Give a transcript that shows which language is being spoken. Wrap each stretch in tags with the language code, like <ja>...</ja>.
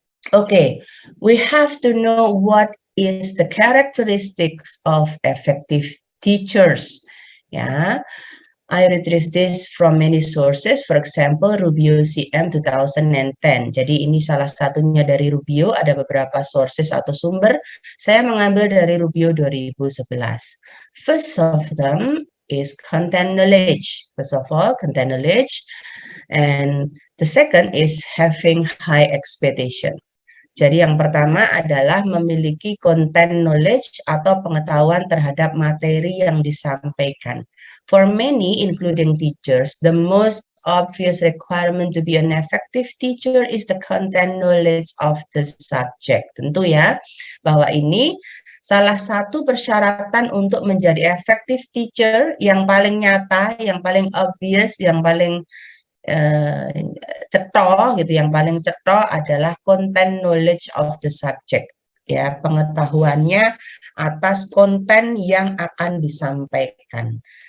<en>Okay, we have to know what is the characteristics of effective teachers. Ya, I retrieve this from many sources, for example, Rubio CM 2010.</en> <id>Jadi ini salah satunya dari Rubio, ada beberapa sources atau sumber. Saya mengambil dari Rubio 2011.</id> <en>First of them is content knowledge. First of all, content knowledge. And the second is having high expectation.</en> <id>Jadi yang pertama adalah memiliki content knowledge atau pengetahuan terhadap materi yang disampaikan.</id> <en>For many, including teachers, the most obvious requirement to be an effective teacher is the content knowledge of the subject.</en> <id>Tentu ya, bahwa ini salah satu persyaratan untuk menjadi</id> <en>effective teacher</en> <id>yang paling nyata, yang paling obvious, yang paling cetok gitu, yang paling cetok adalah</id> <en>content knowledge of the subject,</en> <id>ya, pengetahuannya atas konten yang akan disampaikan.</id>